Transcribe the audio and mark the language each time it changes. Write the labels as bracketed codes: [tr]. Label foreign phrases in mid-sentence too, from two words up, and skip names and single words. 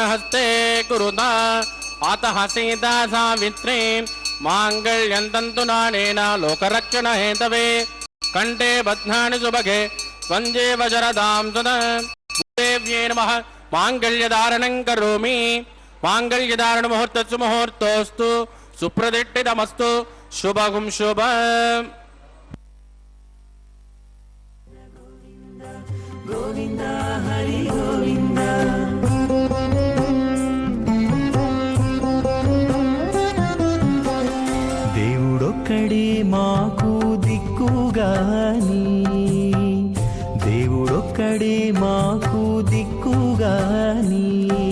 [sa] हस्ते कुरुता अतः सीता सावित्री माङ्गल्यं तन्तुनानेन लोकरक्षणहेतवे कण्ठे बध्नानि सुभगे वन्दे वशरदां सदा देव्यै नमः माङ्गल्यधारणं करोमि। माङ्गल्यधारणमुहूर्तस्य मुहूर्तोऽस्तु सुप्रतिष्ठितमस्तु शुभं शुभम्। [te] గోవింద హరి గోవింద దేవుడొక్కడే మాకు దిక్కుగాని దేవుడొక్కడే మాకు దిక్కుగాని